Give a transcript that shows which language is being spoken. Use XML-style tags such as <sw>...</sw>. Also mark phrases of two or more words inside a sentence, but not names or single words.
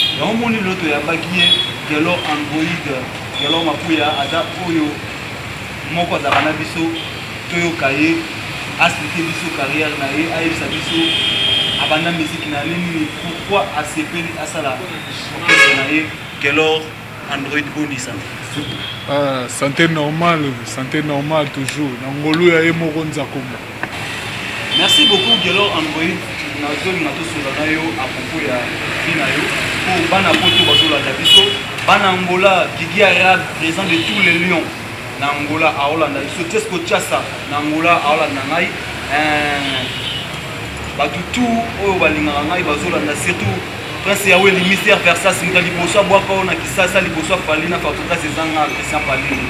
<ln>Yango moni loto yambaki ye, Gelor Android, Gelor Mapuya, aza oyo moko azalaka na biso, toyoka ye,</ln> <fr>explique biso carrière</fr> <ln>na ye, ayebisa biso abanda musique na ye nini, pourquoi asepeli asala orchestre na ye, Gelor Android, bondisa.</ln> <fr>Ah, santé normale, santé normale toujours.</fr> <ln>Na ngolu ya ye moko Nzakoma.</ln> <fr>Merci beaucoup,</fr> <ln>Gelor Android. Na zo na to sola na yo</ln> <fr>à propos</fr> <ln>ya vie na yo. Po bana poto bazolanda biso. Bana Angola, Gigi Arab,</ln> <fr>président de tous les lions.</fr> <ln>Na Angola, aolanda biso. Tesco Chassa, na Angola, aolanda ngai. Euh, bato tout oyo balingaka ngai bazolanda, surtout Prince Yahweh,</ln> <fr>le mystère Versace,</fr> <ln>nga liboso abwaka oyo na Kisasa, liboso afali na Fabregas ezanga Christian Pali.</ln>